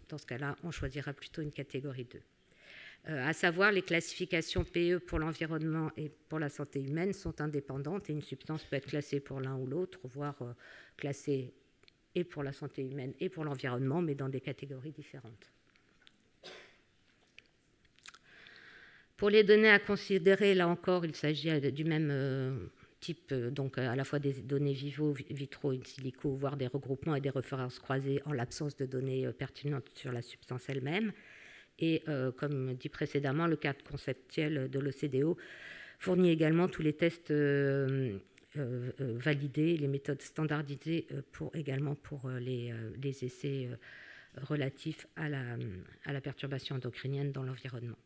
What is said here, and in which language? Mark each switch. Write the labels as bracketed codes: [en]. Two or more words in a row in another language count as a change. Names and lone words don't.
[fr] Dans ce cas-là, on choisira plutôt une catégorie 2. À savoir, les classifications PE pour l'environnement et pour la santé humaine sont indépendantes et une substance peut être classée pour l'un ou l'autre, voire classée et pour la santé humaine et pour l'environnement, mais dans des catégories différentes. Pour les données à considérer, là encore, il s'agit du même type, donc à la fois des données vivo, vitro, [la] in silico, [fr] voire des regroupements et des références croisées en l'absence de données pertinentes sur la substance elle-même. Et comme dit précédemment, le cadre conceptuel de l'OCDE fournit également tous les tests validés, les méthodes standardisées pour les essais relatifs à la perturbation endocrinienne dans l'environnement.